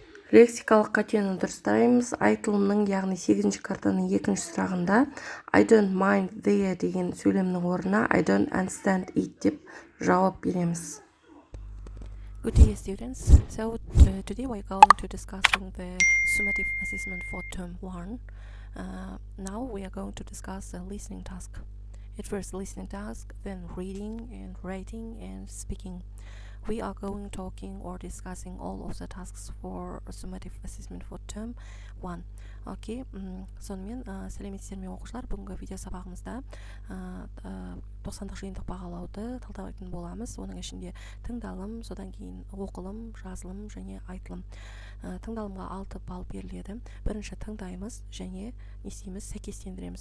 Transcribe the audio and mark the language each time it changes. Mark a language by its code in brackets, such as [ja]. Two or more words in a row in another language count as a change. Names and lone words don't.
[kk] Лексикалық қатені дұрыстаймыз. Айтылымның, яғни 8-ші картаның 2-ші сұрағында [en] I don't mind there [kk] деген сөйлемнің орнына [en] I don't understand it [kk] деп жауап береміз. [en] Good day, students. So today we're going to discussing the summative assessment for term 1. Now we are going to discuss the listening task. At first listening task, then reading and writing and speaking. We are going talking or discussing all of the tasks for summative assessment for term 1. [kk] Окей, сонымен сәлеметсіздер ме оқушылар, бүгінгі видео сабағымызда 90-дық жиынтық бағалауды талдайтын боламыз. Оның ішінде тыңдалым, содан кейін оқылым, жазылым және айтылым. Тыңдалымға 6 балл беріледі. Бірінші тыңдаймыз және не істейміз, сәйкестендіреміз.